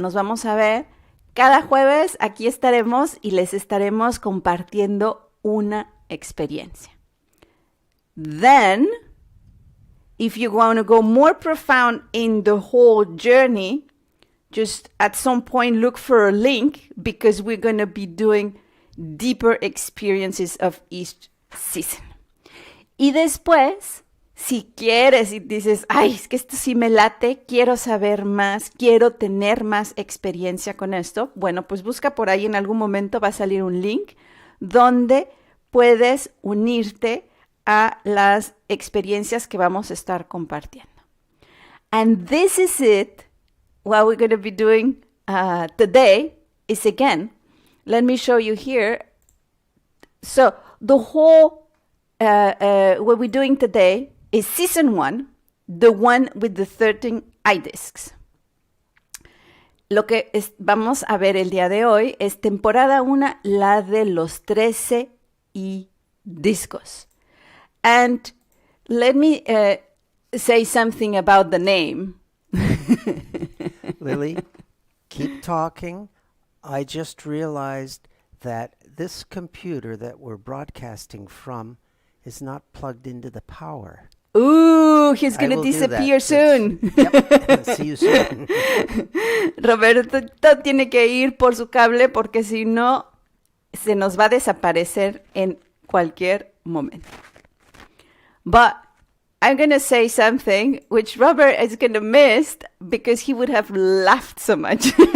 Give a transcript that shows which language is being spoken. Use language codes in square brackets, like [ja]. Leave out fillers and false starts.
[es] Nos vamos a ver cada jueves, aquí estaremos y les estaremos compartiendo una experiencia. Then, [en] if you want to go more profound in the whole journey, just at some point look for a link because we're going to be doing deeper experiences of each season. [es] Y después, si quieres y dices, ay, es que esto sí me late, quiero saber más, quiero tener más experiencia con esto, bueno, pues busca por ahí, en algún momento va a salir un link donde puedes unirte a las experiencias que vamos a estar compartiendo. [en] And this is it. What we're going to be doing today is, again, let me show you here. So the whole, what we're doing today is season 1, the one with the 13 iDisks. [es] Lo que vamos a ver el día de hoy es temporada 1, la de los 13 iDiscos. [en] And let me say something about the name. Lily, keep talking. I just realized that this computer that we're broadcasting from is not plugged into the power. Ooh, he's going to disappear soon. Yep. See you soon. [es] Roberto tiene que ir por su cable porque si no, se nos va a desaparecer en cualquier momento. [en] But I'm going to say something which Robert is going to miss because he would have laughed so much.